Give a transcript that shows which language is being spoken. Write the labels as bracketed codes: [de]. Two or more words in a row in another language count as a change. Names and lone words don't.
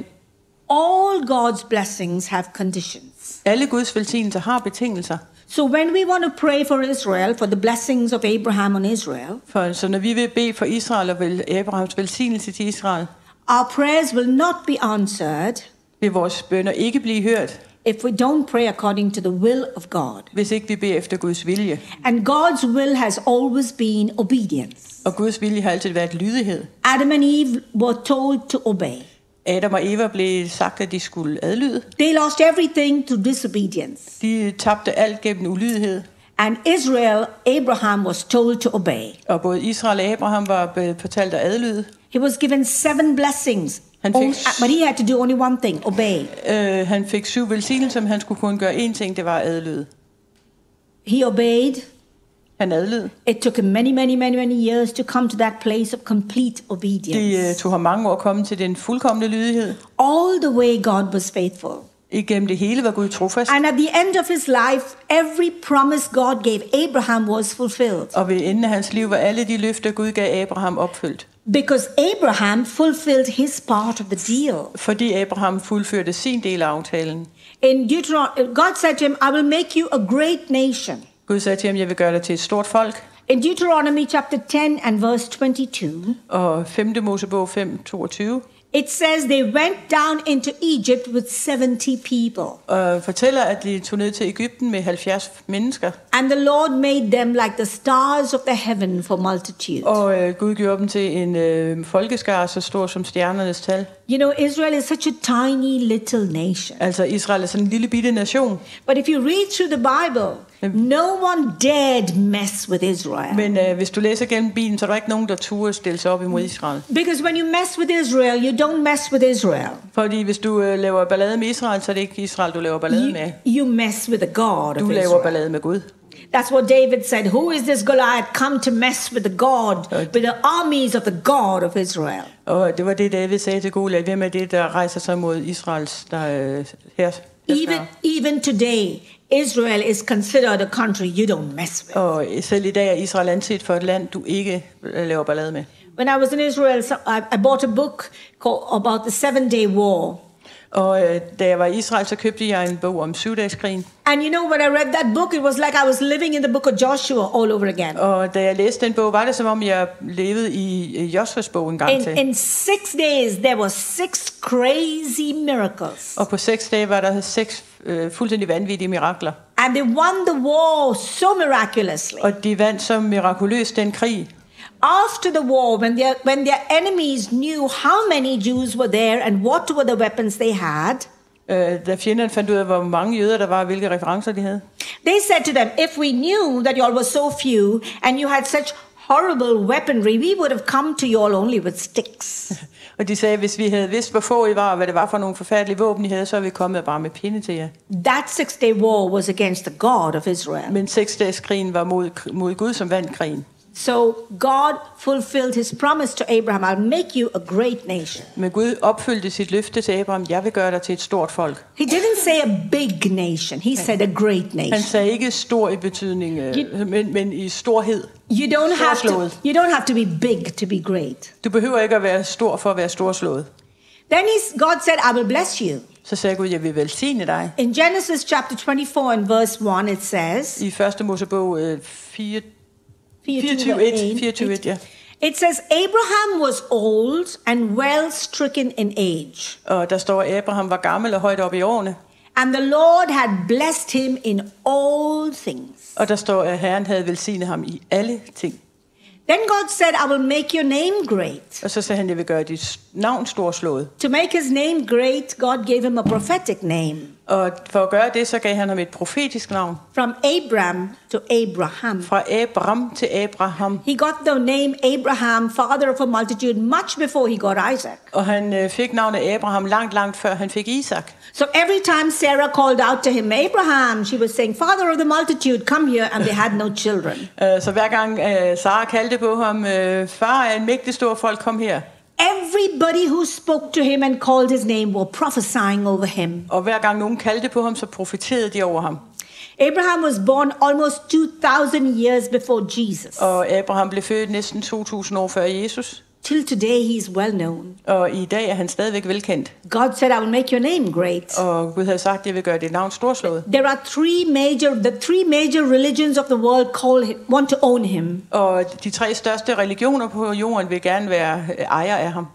[en] All God's blessings have conditions. [da] Alle Guds velsignelser har betingelser. [en] So when we want to pray for Israel, for the blessings of Abraham on Israel, [da] Så når vi vil bede for Israel og Abrahams velsignelse til Israel, [en] Our prayers will not be answered [da] vil vores bønner ikke blive hørt, [en] if we don't pray according to the will of God. [da] hvis ikke vi beder efter Guds vilje. [en] And God's will has always been obedience. [da] Og Guds vilje har altid været lydighed. [en] Adam and Eve were told to obey. [da] Adam og Eva blev sagt, at de skulle adlyde. [en] They lost everything to disobedience. [da] De tabte alt gennem ulydighed. [en] And Israel, Abraham was told to obey. [da] Og både Israel og Abraham var fortalt at adlyde. [en] He was given 7 blessings. [da] Han fik, [en] But he had to do only one thing, obey. [da] Han fik 7 velsignelser, men han skulle kun gøre én ting, det var at adlyde. [en] He obeyed. [da] Han adlød. [en] It took him many years to come to that place of complete obedience. [da] Det tog ham mange år at komme til den fuldkomne lydighed. [en] All the way God was faithful. [da] Igennem det hele var Gud trofast. [en] And at the end of his life, every promise God gave Abraham was fulfilled. [da] Og ved enden af hans liv var alle de løfter Gud gav Abraham opfyldt. [en] Because Abraham fulfilled his part of the deal. [da] Fordi Abraham fuldførte sin del af aftalen. [en] God said to him, I will make you a great nation. [da] Gud sagde til ham, jeg vil gøre dig til et stort folk. [en] In Deuteronomy chapter 10 and verse 22. [da] Og 5. Mosebog 5:22. [en] It says they went down into Egypt with 70 people. [da] Og fortæller, at de tog ned til Egypten med 70 mennesker. [en] And the Lord made them like the stars of the heaven for multitude. [da] Og Gud gjorde dem til en folkeskare så stor som stjernernes tal. [en] You know, Israel is such a tiny little nation. [da] Altså Israel er sådan en lille bitte nation. [en] But if you read through the Bible, no one dared mess with Israel. [da] Men hvis du læser gennem Bibelen, så er der ikke nogen, der turde stille sig op imod Israel. [en] Because when you mess with Israel, you don't mess with Israel. [da] Fordi hvis du laver ballade med Israel, så er det ikke Israel, du laver ballade med. [en] You mess with the God of Israel. [da] Du laver ballade med Gud. [en] That's what David said. Who is this Goliath come to mess with the God, with the armies of the God of Israel? [da] Og det var det, David sagde til Goliat. Hvem er det, der rejser sig mod Israels her? [en] Even today, Israel is considered a country you don't mess with. [da] Og selv i dag er Israel anset for et land, du ikke laver ballade med. [en] When I was in Israel, I bought a book about the 7-day war. [da] Og da jeg var i Israel, så købte jeg en bog om 7-dageskrigen. [en] And you know, when I read that book, it was like I was living in the book of Joshua all over again. [da] Og da jeg læste den bog, var det som om jeg levede i Joshuas bog en gang til. [en] In 6 days, there were 6 crazy miracles. [da] Og på 6 dage var der 6 fuldstændig vanvittige mirakler. [en] And they won the war so miraculously. [da] Og de vandt så mirakuløst den krig. [en] After the war, when their enemies knew how many Jews were there and what were the weapons they had, [da] da fjenderne fandt ud af, hvor mange jøder der var, og hvilke referencer de havde, [en] they said to them, if we knew that you all were so few and you had such horrible weaponry, we would have come to you all only with sticks. [da] Og de sagde, hvis vi havde vidst, hvor få I var, og hvad det var for nogle forfærdelige våben, I havde, så er vi kommet bare med pinde til jer. [en] That 6-day war was against the God of Israel. [da] Men 6-dageskrigen var mod Gud, som vandt krigen. [en] So God fulfilled his promise to Abraham, I'll make you a great nation. [da] Men Gud opfyldte sit løfte til Abraham, jeg vil gøre dig til et stort folk. [en] He didn't say a big nation, he said a great nation. [da] Han sagde ikke stor i betydning, men i storhed. [en] You don't have to be big to be great. [da] Du behøver ikke at være stor for at være storslået. [en] Then God said, I will bless you. [da] Så sagde Gud, jeg vil velsigne dig. [en] In Genesis chapter 24 and verse 1 it says, [da] i 1. Mosebog 24:1, ja. [en] It says Abraham was old and well stricken in age. [da] Og der står, at Abraham var gammel og højt op i årene. [en] And the Lord had blessed him in all things. [da] Og der står, at Herren havde velsignet ham i alle ting. [en] Then God said, I will make your name great. [da] Og så sagde han, jeg vil gøre dit navn storslået. [en] To make his name great, God gave him a prophetic name. [da] Og for at gøre det, så gav han ham et profetisk navn. [en] From Abram to Abraham. [da] Fra Abram til Abraham. [en] He got the name Abraham, father of a multitude, much before he got Isaac. [da] Og han fik navnet Abraham langt før han fik Isak. [en] So every time Sarah called out to him, Abraham, she was saying, father of the multitude, come here, and they had no children. [da] Så hver gang Sara kaldte på ham, far af en mægtig stor folk, kom her. [en] Everybody who spoke to him and called his name were prophesying over him. [da] Og hver gang nogen kaldte på ham, så profeterede de over ham. [en] Abraham was born almost 2,000 years before Jesus. [da] Og Abraham blev født næsten 2000 år før Jesus. [en] Till today he is well known. [da] Og i dag er han stadigvæk velkendt. [en] God said, I will make your name great. [da] Og Gud havde sagt, jeg vil gøre dit navn storslået. [en] There are the three major religions of the world want to own him. [da] Og de 3 største religioner på jorden vil gerne være ejer af ham.